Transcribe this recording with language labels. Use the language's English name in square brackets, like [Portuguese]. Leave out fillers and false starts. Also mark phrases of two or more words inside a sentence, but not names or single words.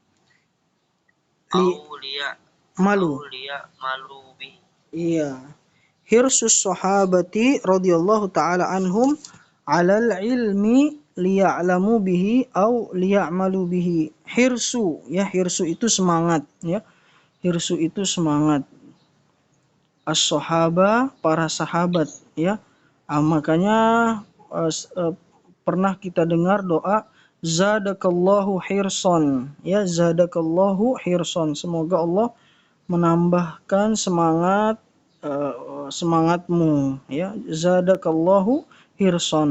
[Arabic] Malu. ليعملوا به. [Indonesian] Iya. [Arabic] حرص الصحابة رضي الله تعالى عنهم على العلم ليعلموا به أو ليعملوا به. Hirsu, [Indonesian] ya, hirsu itu semangat, ya. Hirsu itu semangat. [Arabic] As-sahaba, [Indonesian] para sahabat, ya. Makanya pernah kita dengar doa [Arabic] زادك الله حرصا, [Indonesian] ya, [Arabic] زادك الله حرصا. [Indonesian] Semoga Allah menambahkan semangatmu, ya, [Arabic] زادك الله حرصا.